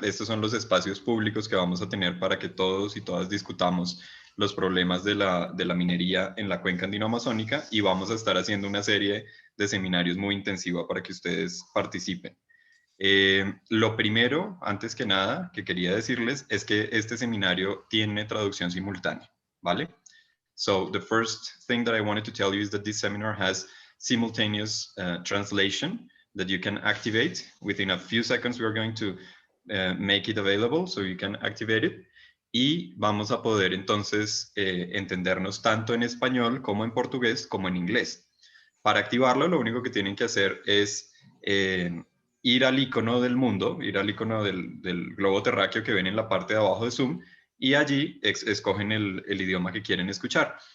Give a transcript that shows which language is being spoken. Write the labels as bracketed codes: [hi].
[es] Estos son los espacios públicos que vamos a tener para que todos y todas discutamos los problemas de la minería en la cuenca andino-amazónica, y vamos a estar haciendo una serie de seminarios muy intensiva para que ustedes participen. Lo primero, antes que nada, que quería decirles es que este seminario tiene traducción simultánea, ¿vale? [en] So the first thing that I wanted to tell you is that this seminar has simultaneous translation that you can activate. Within a few seconds, we are going to make it available so you can activate it. [es] Y vamos a poder entonces entendernos tanto en español como en portugués como en inglés. Para activarlo, lo único que tienen que hacer es ir al icono del mundo, ir al icono del globo terráqueo que ven en la parte de abajo de Zoom, y allí escogen el idioma que quieren escuchar.